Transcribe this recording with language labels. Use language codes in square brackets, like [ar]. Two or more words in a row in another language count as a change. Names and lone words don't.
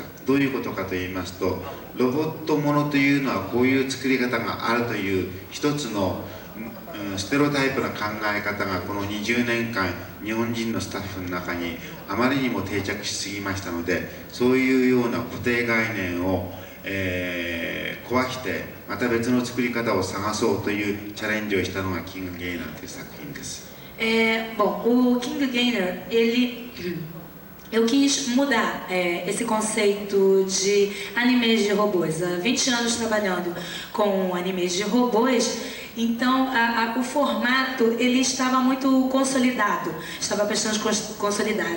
[ja] どういうことかと言いますと、ロボットものというのはこういう作り方があるという一つのステロタイプな考え方がこの20年間日本人のスタッフの中にあまりにも定着しすぎましたので、そういうような固定概念を、壊してまた別の作り方を探そうというチャレンジをしたのがキングゲイナーという作品です。 [pt] Bom, o King Gainer, eu quis mudar esse conceito de animes de robôs. Há 20 anos trabalhando com animes de robôs, então o formato ele estava muito consolidado, estava bastante consolidado.